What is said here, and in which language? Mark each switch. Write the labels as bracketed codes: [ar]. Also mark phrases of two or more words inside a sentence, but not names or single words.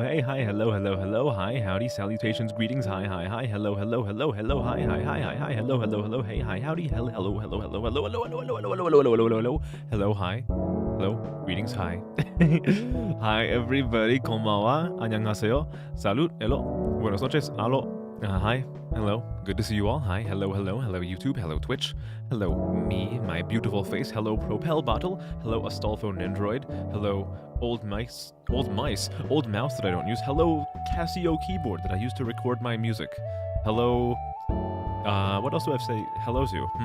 [en] Hey, hi, hello, hello, hello. Hi, howdy, salutations, greetings. Hi, hi, hi, hello, hello, hello, hello. Hi, hi, hi, hi, hi, hello, hello, hello. Hey, hi, howdy, hello, hello, hello, hello, hello, hello, hello, hello, hello, hello, hello, hello, hello. Hello, hi. Hello, greetings, hi. Hi, everybody. Konbanwa. Annyeonghaseyo. Salud. Hello. [es] Buenas noches. [en] Hello. Hi. Hello. Good to see you all. Hi. Hello, hello. Hello, YouTube. Hello, Twitch. Hello, me, my beautiful face. Hello, Propel Bottle. Hello, Astolfo Nendroid. Hello, old mouse that I don't use. Hello, Casio keyboard that I use to record my music. Hello, what else do I have to say hello to?